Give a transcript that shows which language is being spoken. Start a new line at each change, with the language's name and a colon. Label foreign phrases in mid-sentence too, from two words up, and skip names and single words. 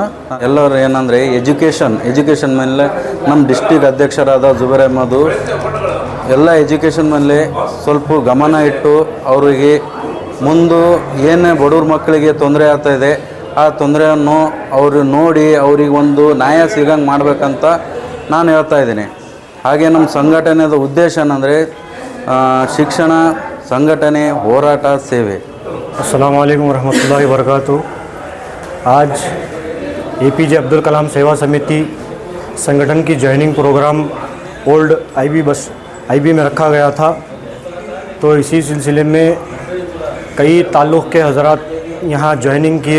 Kannada: ಎಲ್ಲರೂ ಏನಂದರೆ ಎಜುಕೇಷನ್ ಮೇಲೆ ನಮ್ಮ ಡಿಸ್ಟಿಕ್ ಅಧ್ಯಕ್ಷರಾದ ಜುಬೇರ್ ಅಹಮದು ಎಲ್ಲ ಎಜುಕೇಷನ್ ಮೇಲೆ ಸ್ವಲ್ಪ ಗಮನ ಇಟ್ಟು ಅವರಿಗೆ ಮುಂದೆ ಏನೇ ಬಡವ್ರ ಮಕ್ಕಳಿಗೆ ತೊಂದರೆ ಆಗ್ತಾಯಿದೆ ಆ ತೊಂದರೆಯನ್ನು ಅವರು ನೋಡಿ ಅವರಿಗೆ ಒಂದು ನ್ಯಾಯ ಸಿಗಂಗೆ ಮಾಡಬೇಕಂತ ನಾನು ಹೇಳ್ತಾ ಇದ್ದೀನಿ. ಹಾಗೆ ನಮ್ಮ ಸಂಘಟನೆಯ ಉದ್ದೇಶ ಏನಂದರೆ ಶಿಕ್ಷಣ, ಸಂಘಟನೆ ಹೋರಾಟ ಸೇವೆ।
Arabic: السلام عليكم ورحمة الله وبركاته.
Hindi: आज APJ अब्दुल कलाम सेवा समिति संगठन की
English: joining program
Hindi: ओल्ड IB में रखा गया था। तो इसी सिलसिले में कई ताल्लुक़ के हज़रात यहाँ जॉइनिंग किए।